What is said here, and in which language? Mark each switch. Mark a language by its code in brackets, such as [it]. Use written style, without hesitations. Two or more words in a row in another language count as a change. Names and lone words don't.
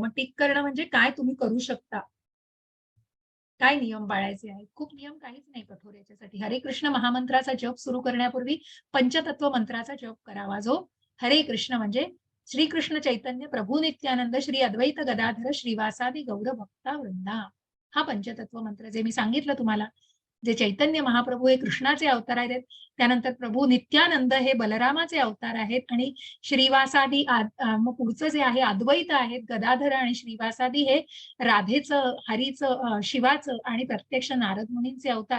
[mr] मग टिक करणं म्हणजे काय तुम्ही करू शकता. काय नियम पाळायचे आहेत. खूप नियम काहीच नाही कठोर याच्यासाठी. हरे कृष्ण महामंत्राचा जप सुरू करण्यापूर्वी पंचतत्व मंत्राचा जप करावा. जो हरे कृष्ण म्हणजे श्रीकृष्ण चैतन्य प्रभू नित्यानंद श्री अद्वैत गदाधर श्रीवासादि गौर भक्ता वृंदा. हा पंचतत्व मंत्र जे मी सांगितलं तुम्हाला, जे चैतन्य महाप्रभू हे कृष्णाचे अवतार आहेत, त्यानंतर प्रभू नित्यानंद हे बलरामाचे अवतार आहेत आणि श्रीवासादि मग पुढचं जे आहे अद्वैत आहेत, गदाधर आणि श्रीवासादि हे राधेचं, हरीचं, शिवाचं आणि प्रत्यक्ष नारद मुनींचे अवतार.